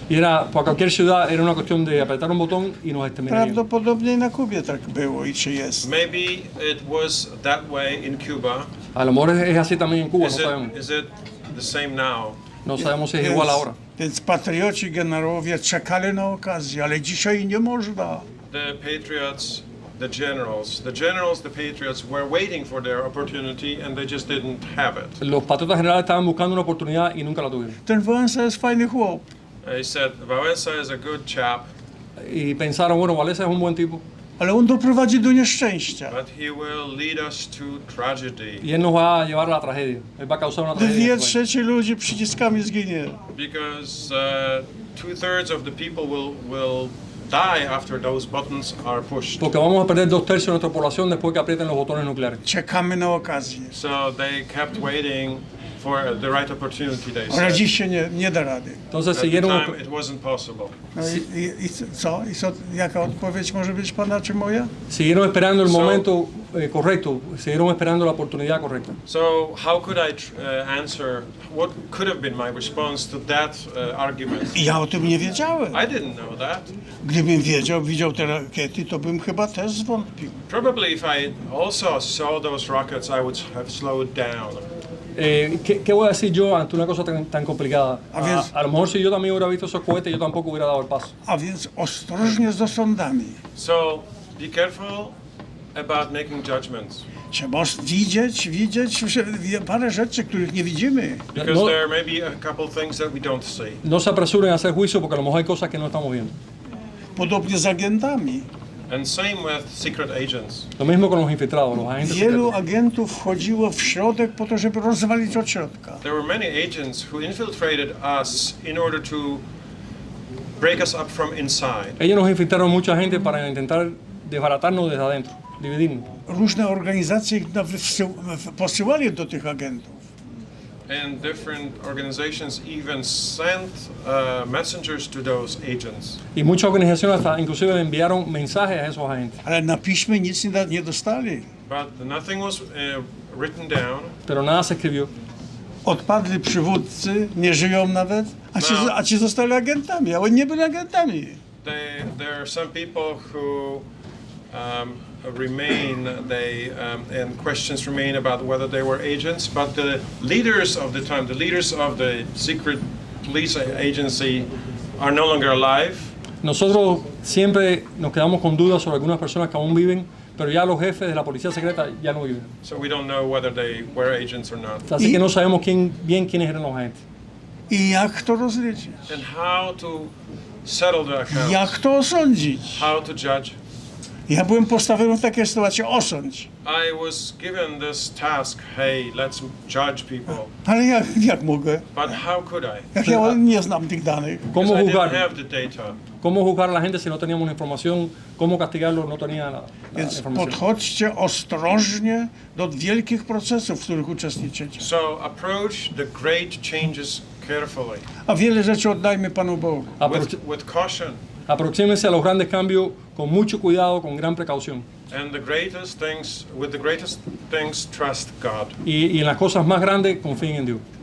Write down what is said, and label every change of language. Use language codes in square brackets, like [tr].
[es] Y era, para cualquier ciudad, era una cuestión de apretar un botón y nos exterminarían. [pl] Prawdopodobnie na Kubie tak było i czy jest. [en] Maybe it was that way in Cuba. [es] A lo mejor es así también en Cuba, no sabemos. [en] Is it the same now? [es] No sabemos si es igual ahora. [pl] Więc patrioci, generałowie czekali na okazję, ale dzisiaj nie można. [en] The patriots, the patriots were waiting for their opportunity and they just didn't have it. [es] Los patriotas generales estaban buscando una oportunidad y nunca la tuvieron. [pl] Ten Wałęsa jest fajny chłop. [en] They said, Walesa is a good chap. [es] Y pensaron, bueno, Walesa es un buen tipo. [pl] Ale on doprowadzi do nieszczęścia. [en] But he will lead us to tragedy. [es] Y él nos va a llevar a la tragedia. Él va a causar una tragedia. [pl] 2/3 ludzi przyciskami zginie. [en] Because 2/3 of the people will die after those buttons are pushed. [es] Porque vamos a perder 2/3 de nuestra población después que aprieten los botones nucleares. [pl] Czekamy na okazję. [en] So they kept waiting for the right opportunity, they [pl] Ale [en] said. [pl] dziś się nie da rady. [es] Entonces [en] At the [es] siguieron. [en] time, it wasn't possible. [pl] No i co? Jaka odpowiedź może być pana czy moja? [es] Siguieron esperando el momento correcto, siguieron esperando la oportunidad correcta. [en] So how could I answer? What could have been my response to that argument? [pl] Ja o tym nie wiedziałem. [en] I didn't know that. [pl] Gdybym widział te rakiety, to bym chyba też zwątpił. [en] Probably if I also saw those rockets, I would have slowed down. [es] ¿Qué voy a decir yo ante una cosa tan complicada? A lo mejor si yo también hubiera visto esos cohetes, yo tampoco hubiera dado el paso. [pl] A więc ostrożnie z osądami. [en] So be careful about making judgments. [pl] Trzeba widzieć parę rzeczy, których nie widzimy. [en] Because there may be a couple things that we don't see. [es] No se apresuren a hacer juicio porque a lo mejor hay cosas que no estamos viendo. [pl] Podobnie z agentami. [en] And same with secret agents. [es] Lo mismo con los infiltrados, los agentes [pl] Wielu [es] secretos. [pl] agentów wchodziło w środek po to, żeby rozwalić od środka. [en] There were many agents who infiltrated us in order to break us up from inside. [es] Ellos nos infiltraron mucha gente para intentar desbaratarnos desde adentro, dividirnos. [pl] Różne organizacje posyłali do tych agentów. [en] And different organizations even sent messengers to those agents. [es] Y muchas organizaciones hasta inclusive le enviaron mensajes a esos agentes. [pl] Ale na piśmie nic nie dostali. [en] But nothing was written down. [es] Pero nada se escribió. [pl] Odpadli przywódcy, nie żyją nawet, a ci zostali agentami, a oni nie byli agentami. [en] There are some people who remain, and questions remain about whether they were agents, but the leaders of the time, the leaders of the secret police agency are no longer alive. [es] Nosotros siempre nos quedamos con dudas sobre algunas personas que aún viven, pero ya los jefes de la policía secreta ya no viven. [en] So we don't know whether they were agents or not. [es] Así que no sabemos quiénes eran los agentes. [pl] I jak to rozliczyć? [en] And how to settle the accounts. [pl] Jak to osądzić? [en] How to judge. [pl] Ja byłem postawiony w takiej sytuacji, osądź. [en] I was given this task, hey, let's judge people. [pl] Ale jak mogę? [en] But how could I? [pl] Jak ja nie znam tych danych. [es] ¿Cómo [en] Because I [es] juzgar? [en] didn't have the data. [es] ¿Cómo juzgar a la gente si no teníamos la información? ¿Cómo castigarlos? No tenía la [pl] Więc [es] información. [pl] podchodźcie ostrożnie do wielkich procesów, w których uczestniczycie. [en] So approach the great changes carefully. [pl] A wiele rzeczy oddajmy Panu Bogu. [en] With caution. [es] Aproxímense a los grandes cambios con mucho cuidado, con gran precaución. [en] And with the greatest things, trust God. [es] Y en las cosas más grandes, confíen en Dios.